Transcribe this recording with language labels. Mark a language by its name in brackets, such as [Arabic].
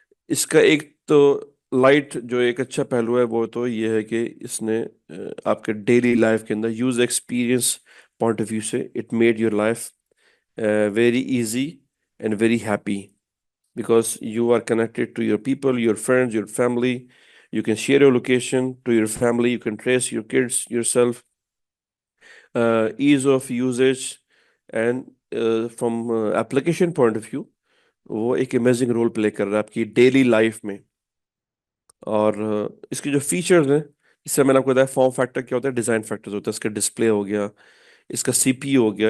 [Urdu] اس کا ایک تو لائٹ جو ایک اچھا پہلو ہے وہ تو یہ ہے کہ اس نے آپ کے ڈیلی لائف کے اندر use experience point of view سے [English] It made your life very easy and very happy, because you are connected to your people, your friends, your family. You can share your location to your family. You can trace your kids yourself. Ease of usage and from application point of view [Urdu] وہ ایک amazing role play کر رہا ہے آپ کی daily life میں. اور اس کے جو فیچرز ہیں, اس سے میں نے آپ کو بتایا فارم فیکٹر کیا ہوتا ہے, ڈیزائن فیکٹرز ہوتا ہے. اس کا ڈسپلے ہو گیا, اس کا سی پی یو ہو گیا.